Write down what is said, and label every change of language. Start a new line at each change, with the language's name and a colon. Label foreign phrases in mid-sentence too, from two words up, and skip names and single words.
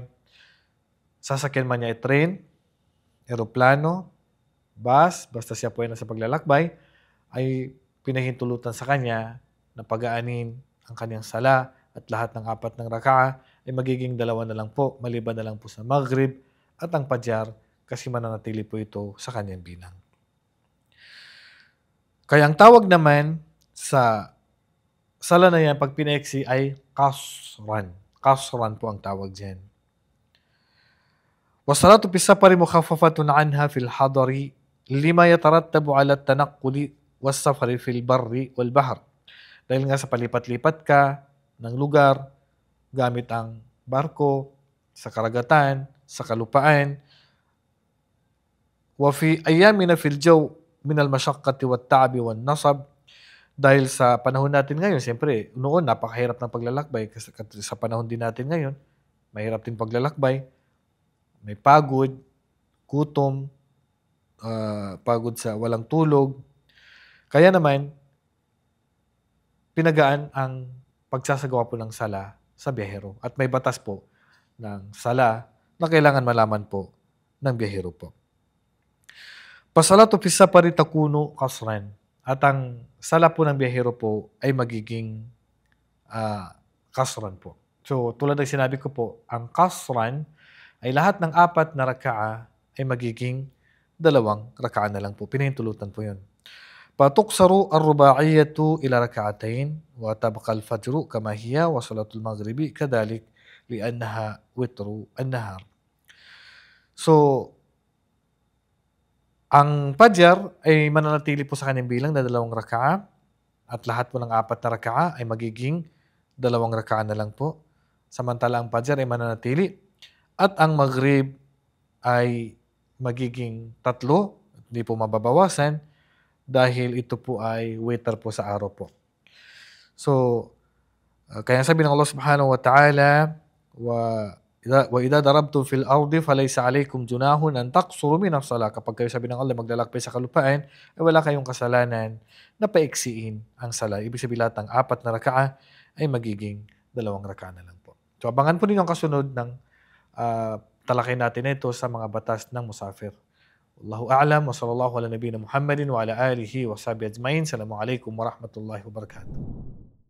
Filipino: Sasakyan man niya ay train, eroplano, bus, basta siya po ay nasa paglalakbay, ay pinahintulutan sa kanya na pagaanin ang kanyang sala at lahat ng apat ng raka'a ay magiging dalawa na lang po, maliban na lang po sa Maghrib at ang Fajar kasi mananatili po ito sa kanyang bilang. Kaya ang tawag naman sa sala na yan pag pinaiksi ay kasran. Kasran po ang tawag dyan.
Arabic: والصلاة في السفر مخففة عنها في الحضر لما يترتب على التنقل والسفر في البر والبحر.
Filipino: Dahil nga sa palipat-lipat ka ng lugar gamit ang barko, sa karagatan, sa kalupaan.
Arabic: وفي أيامنا في الجو من المشقة والتعب والنصب.
Filipino: Dahil sa panahon natin ngayon, siyempre, noon napakahirap ng paglalakbay kasi sa panahon din natin ngayon, mahirap din paglalakbay. May pagod, gutom, pagod sa walang tulog. Kaya naman, pinagaan ang pagsasagawa po ng sala sa biyahero. At may batas po ng sala na kailangan malaman po ng biyahero po.
Arabic: والصلاة في السفر تكون قصرا.
Filipino: At ang sala po ng biyahero po ay magiging kasran po. So, tulad ng sinabi ko po, ang kasran ay lahat ng apat na raka'a ay magiging dalawang raka'a na lang po. Pinahintulutan po yun.
Arabic: تقصر الرباعية إلى ركعتين وتبقى الفجر كما هي وصلاة المغرب كذلك لأنها وتر النهار.
Filipino: So, ang Fajar ay mananatili po sa kanyang bilang na dalawang raka'a at lahat po ng apat na raka'a ay magiging dalawang raka'a na lang po. Samantala ang Fajar ay mananatili at ang Maghrib ay magiging 3, hindi po mababawasan dahil ito po ay witr po sa araw po. So, kaya sabi ng Allah
Arabic: سبحانه وتعالى, وإذا ضربتم في الأرض فليس عليكم جناح أن تقصروا من الصلاة.
Filipino: Kapag kayo sabi ng Allah maglalakbay sa kalupaan, ay wala kayong kasalanan na paiksiin ang sala. Ibig sabihin lahat ng apat na raka'a ay magiging dalawang raka'a na lang po. So, abangan po ninyo ang kasunod ng talakay natin ito sa mga batas ng musafir.
Arabic: والله أعلم وصلى الله على نبينا محمد وعلى آله وصحبه أجمعين. السلام عليكم ورحمة الله وبركاته.